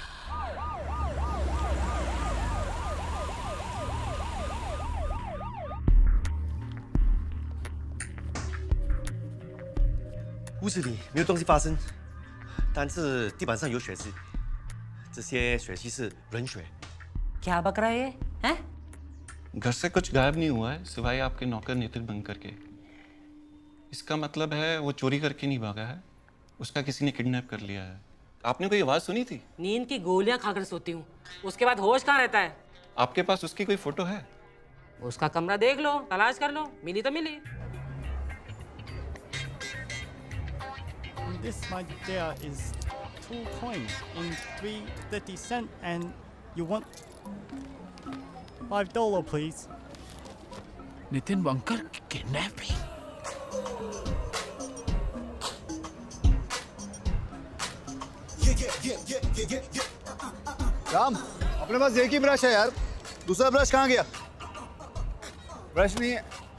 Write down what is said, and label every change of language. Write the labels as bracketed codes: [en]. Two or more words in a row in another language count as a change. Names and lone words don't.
[zh] 屋子里没有东西发生，但是地板上有血迹，这些血迹是人血。 [hi] क्या बक रहा है ये? हैं? घर से कुछ गायब नहीं हुआ है सिवाय आपके नौकर नितिन बंकर के। इसका मतलब है वो चोरी करके नहीं भागा है, उसका किसी ने किडनैप कर लिया है। आपने कोई आवाज सुनी थी? नींद की गोलियां खाकर सोती हूँ, उसके बाद होश कहाँ रहता है? आपके पास उसकी कोई फोटो है? उसका कमरा देख लो, तलाश कर लो, मिली तो मिली। [en] This, my dear, is 2 coins in 3.30 cents, and you want $5, please. [hi] नितिन बंकर किडनैपिंग। राम, अपने पास एक ही ब्रश है यार, दूसरा ब्रश कहाँ गया? ब्रश नहीं है।